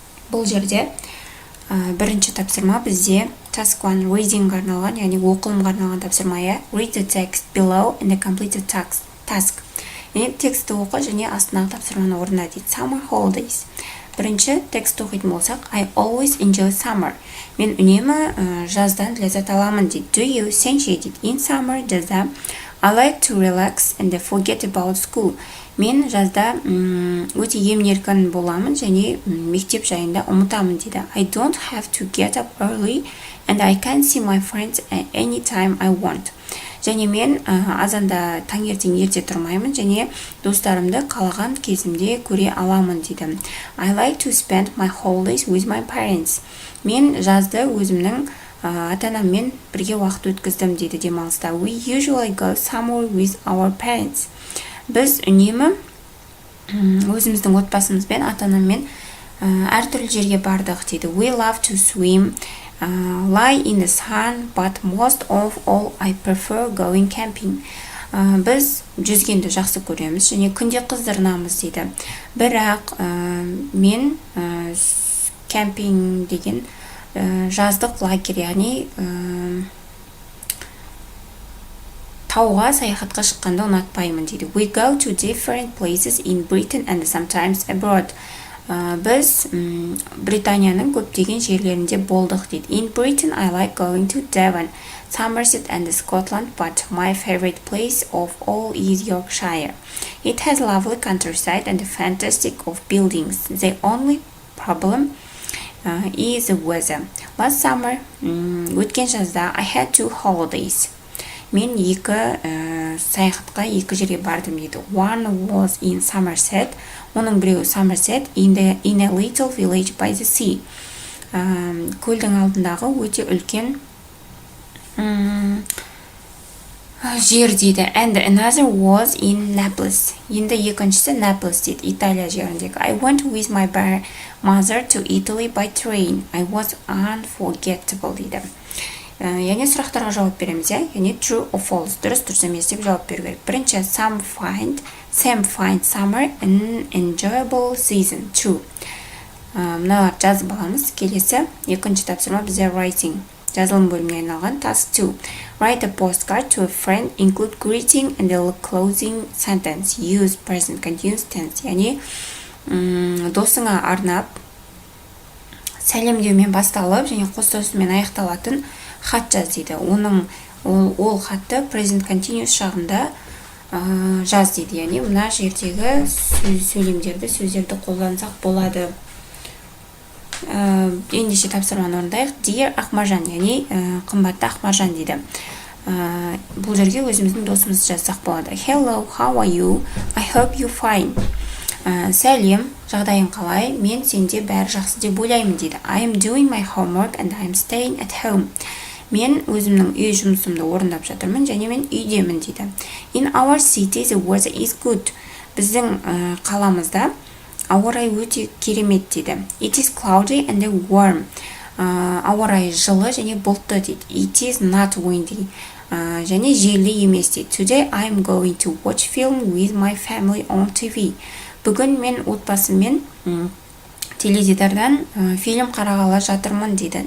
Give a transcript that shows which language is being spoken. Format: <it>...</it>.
<kk>Бұл жерде бірінші тапсырма бізде</kk> <en>task 1 reading</en> <kk>арналған, яғни оқылымға арналған тапсырма.</kk> <en>Read the text below and complete the task.</en> <kk>Тексті оқы және астындағы тапсырманы орында дейді.</kk> <en>Summer holidays.</en> <kk>Бірінші текст оқитын болсақ,</kk> <en>I always enjoy summer.</en> <kk>Мен үнемі жаздан ләззат аламын дейді.</kk> <en>Do you</en> <kk>сенше дейді.</kk> <en>In summer</en> <kk>жазда</kk> <en>I like to relax and forget about school.</en> <kk>Мен жазда өте емін-еркін боламын және мектеп жайында ұмытамын дейді.</kk> <en>I don't have to get up early and I can see my friends anytime I want.</en> <kk>Және мен азанда таңертең ерте тұрмаймын және достарымды қалаған кезімде көре аламын дейді.</kk> <en>I like to spend my holidays with my parents.</en> <kk>Мен жазды өзімнің ата-анаммен бірге уақыт өткіздім дейді демалыста.</kk> <en>We usually go somewhere with our parents.</en> <kk>Біз үнемі өзіміздің отбасымызбен ата-анаммен әртүрлі жерге бардық дейді.</kk> <en>We love to swim. Lie in the sun, but most of all I prefer going camping.</en> <kk>Біз жүзгенді жақсы көреміз және күнде қыздырынамыз дейді. Бірақ мен кемпинг деген жаздық лагерь, яғни тауға саяхатқа шыққанды ұнатпаймын дейді.</kk> <en>We go to different places in Britain and sometimes abroad.</en> <kk>Біз Британияның көптеген жерлерінде болдық дейді.</kk> <en>In Britain, I like going to Devon, Somerset and Scotland, but my favorite place of all is Yorkshire. It has lovely countryside and fantastic of buildings. The only problem is the weather. Last summer,</en> <kk>өткен жазда,</kk> <en>I had 2 holidays.</en> <kk>Мен саяхатқа екі жерге бардым дейді.</kk> <en>One was in Somerset.</en> <kk>Оның біреуі</kk> <en>Somerset in a little village by the sea.</en> <kk>Көлдің алдындағы өте үлкен жер дейді.</kk> <en>And another was in Naples.</en> <kk>Енді екіншісі Naples дейді, Италия жеріндегі.</kk> <en>I went with my mother to Italy by train. I was unforgettable</en> <kk>дейді. Яғни сұрақтарға жауап береміз, яғни</kk> <en>true or false,</en> <kk>дұрыс емес деп жауап беру керек.</kk> <en>Бірінші, Sam find summer an enjoyable season. True.</en> <kk>Мыналар жазып аламыз. Келесі, екінші тапсырма бізде writing. Жазылым бөліміне айналған.</kk> <en>Task 2. Write a postcard to a friend, include greeting and the closing sentence. Use present continuous tense.</en> <kk>Яғни досыңа арнап сәлемдеумен басталып және қостасумен аяқталатын хат жаз дейді. Ол хатты present continuous шағында жаз дейді. Яғни мына жердегі сөздерді қолдансақ болады. Ендеше тапсырманы орындайық.</kk> <en>Dear</en> <kk>Ақмаржан, яғни қымбатты Ақмаржан дейді. Бұл жерге өзіміздің досымызды жазсақ болады.</kk> <en>Hello, how are you? I hope you fine.</en> <kk>Сәлем, жағдайың қалай? Мен сенде бәрі жақсы деп ойлаймын дейді.</kk> <en>I am doing my homework and I am staying at home.</en> <kk>Мен өзімнің үй жұмысымды орындап жатырмын және мен үйдемін дейді.</kk> <en>In our city the weather is good.</en> <kk>Біздің қаламызда ауа райы өте керемет дейді.</kk> <en>It is cloudy and warm.</en> <kk>Ауа райы жылы және бұлтты дейді.</kk> <en>It is not windy.</en> <kk>Және желді емес дейді.</kk> <en>Today I am going to watch film with my family on TV.</en> <kk>Бүгін мен отбасыммен теледидардан фильм қарағалы жатырмын дейді.</kk>